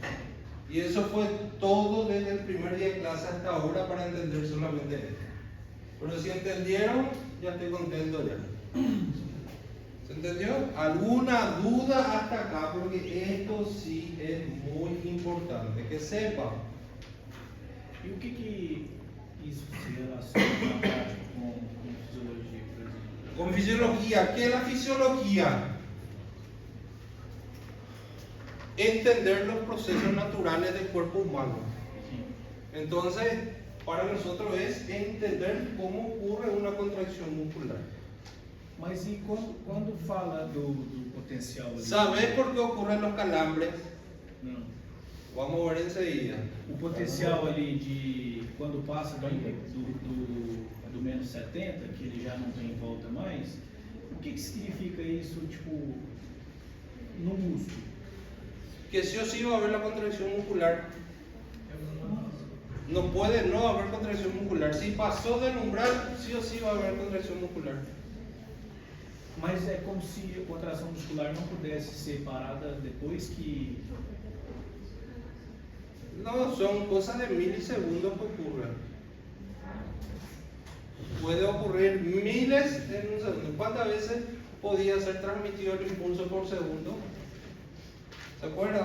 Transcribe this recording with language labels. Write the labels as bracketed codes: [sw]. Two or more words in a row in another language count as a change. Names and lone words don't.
[es] Y eso fue todo desde el primer día de clase hasta ahora para entender solamente esto. Pero si entendieron, ya estoy contento ya. ¿Se entendió? ¿Alguna duda hasta acá? Porque esto sí es muy importante que sepa. [pt] E o que isso se relaciona na prática com fisiologia, por exemplo? [es] Con fisiología, ¿qué es la fisiología? Entender los procesos naturales del cuerpo humano. Entonces, para nosotros es entender cómo ocurre una contracción muscular. [pt] Mas e quando fala do potencial ali? [es] ¿Sabes por qué ocurren los calambres? [pt] Não. [es] Vamos a ver enseguida. [pt] O potencial ali de quando passa do menos 70, que ele já não tem volta mais, o que significa isso, tipo, no músculo? [es] Que sí o sí va a haber la contracción muscular. No puede no haber contracción muscular. Si pasó del umbral, sí o sí va a haber contracción muscular. [pt] Mas é como se a contração muscular não pudesse ser parada depois que... [es] No, son cosas de milisegundos que ocurren. Puede ocurrir miles en un segundo. ¿Cuántas veces podía ser transmitido el impulso por segundo? ¿Se acuerdan?